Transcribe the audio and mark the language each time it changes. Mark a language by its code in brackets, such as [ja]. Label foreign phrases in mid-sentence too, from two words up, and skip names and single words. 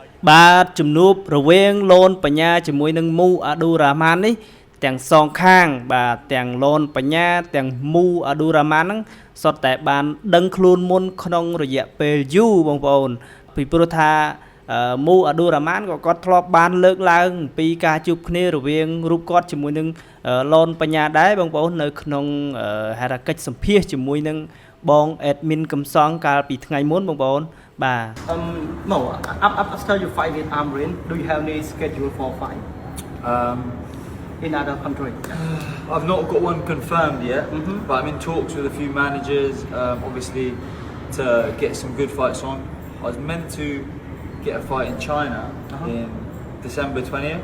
[km] បាទជំនួបរវាងលនបញ្ញាជាមួយនឹងមូអាឌូរ៉ាម៉ាន់នេះទាំងសងខាងបាទទាំងលនបញ្ញាទាំងមូអាឌូរ៉ាម៉ាន់ហ្នឹងសុទ្ធតែបានដឹងខ្លួនមុនក្នុងរយៈពេលយូរបងប្អូនពីព្រោះថាមូអាឌូរ៉ាម៉ាន់ក៏គាត់ធ្លាប់បានលើកឡើងពីការជួបគ្នារវាងរូបគាត់ជាមួយនឹងលនបញ្ញាដែរបងប្អូននៅក្នុងហេតុកិច្ចសម្ភាសជាមួយនឹងបងអេដមីនកំសងកាលពីថ្ងៃមុនបងប្អូនបាទ [en] Mo, after you fight with Amrin, do you have any schedule for fight in other country? I've not got one confirmed yet, but I'm in talks with a few managers, obviously, to get some good fights on. I was meant to get a fight in China in December 20th.